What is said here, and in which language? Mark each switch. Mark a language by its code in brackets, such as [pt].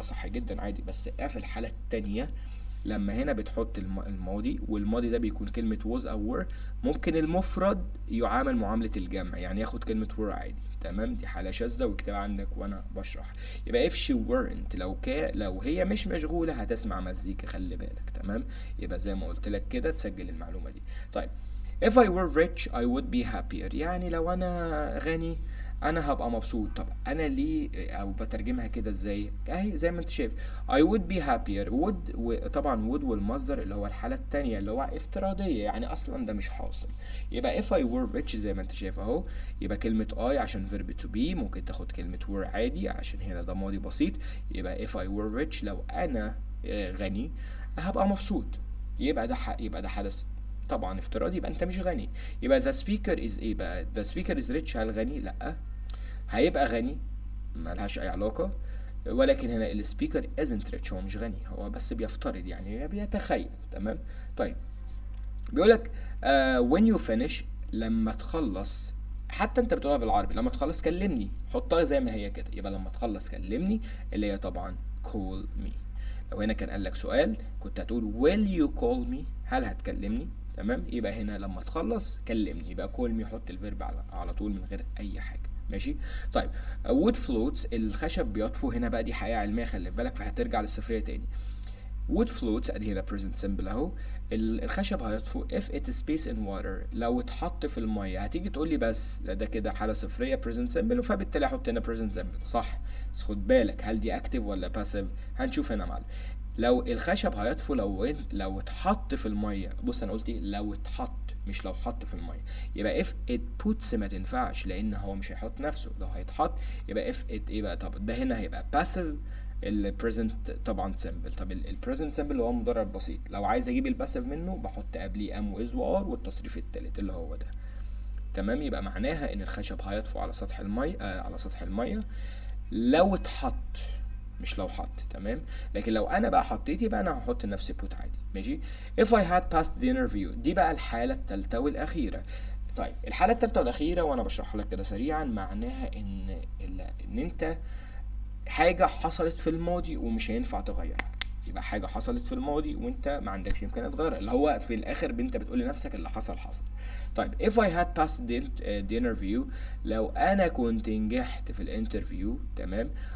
[ar] صح جدا عادي، بس في الحالة التانية لما هنا بتحط الماضي، والماضي ده بيكون كلمة was أو were، ممكن المفرد يعامل معاملة الجمع، يعني ياخد كلمة were عادي. تمام. دي حالة شاذة واكتبها عندك وأنا بشرح. يبقى if she weren't لو هي مش مشغولة هتسمع مزيكا. خلي بالك. تمام. يبقى زي ما قلت لك كده تسجل المعلومة دي. [en] طيب if I were rich I would be happier. [ar] يعني لو أنا غني انا هبقى مبسوط. طب انا ليه او بترجمها كده ازاي؟ اهي زي ما انت شايف I would be happier. طبعا would والمصدر اللي هو الحالة التانية اللي هو افتراضية، يعني اصلا ده مش حاصل. يبقى if I were rich زي ما انت شايف اهو، يبقى كلمة I عشان verb to be ممكن تاخد كلمة were عادي عشان هنا ده ماضي بسيط. يبقى if I were rich لو انا غني هبقى مبسوط. يبقى ده حدث طبعا افتراضي، يبقى انت مش غني. [en] يبقى the speaker is ايه بقى؟ the speaker is rich. [ar] هل غني؟ لا. هيبقى غني ملهاش اي علاقة. ولكن هنا السبيكر isn't rich، هو مش غني، هو بس بيفترض يعني بيتخيل. تمام. طيب بيقولك when you finish لما تخلص، حتى انت بتقولها بالعربي لما تخلص كلمني، حطها زي ما هي كده. يبقى لما تخلص كلمني اللي هي طبعا call me. لو هنا كان قالك سؤال كنت هتقول will you call me، هل هتكلمني؟ تمام. يبقى هنا لما تخلص كلمني، يبقى call me حط الفيرب على طول من غير اي حاجة. ماشي. طيب wood floats الخشب بيطفو. هنا بقى دي حقيقة علمية خلي بالك، فهترجع للصفرية تاني. [en] wood floats ادي هنا present simple اهو. [ar] الخشب هيطفو if it is space in water لو اتحط في المية. هتيجي تقول لي بس ده كده حالة صفرية present simple، فبالتالي احط هنا present simple صح. بس خد بالك هل دي active ولا passive؟ هنشوف هنا معلم. لو الخشب هيطفو لو اتحط في المية. بص انا قلت ايه؟ لو اتحط مش لو حط في المية. يبقى if it puts ما تنفعش لان هو مش هيحط نفسه. لو هيتحط يبقى if it ايه بقى؟ طب ده هنا هيبقى passive البريزنت طبعا سيمبل. طب البريزنت سيمبل اللي هو مضارع بسيط، لو عايز اجيب الباسيف منه بحط قبليه ام واز وار والتصريف التالت اللي هو ده. تمام. يبقى معناها ان الخشب هيطفو على سطح الميه على سطح الميه لو اتحط مش لو حط. تمام. لكن لو انا بقى حطيت يبقى انا هحط نفس بوت عادي. ماشي. [en] if I had passed the interview دي بقى الحالة الثالثة والاخيرة. [ar] طيب الحالة الثالثة والاخيرة وانا بشرحها لك كده سريعا، معناها ان انت حاجة حصلت في الماضي ومش هينفع تغيرها. يبقى حاجة حصلت في الماضي وانت ما عندكش امكانية تغيرها، اللي هو في الاخر انت بتقول لنفسك اللي حصل حصل. طيب if I had passed the interview لو انا كنت نجحت في الانترفيو. تمام.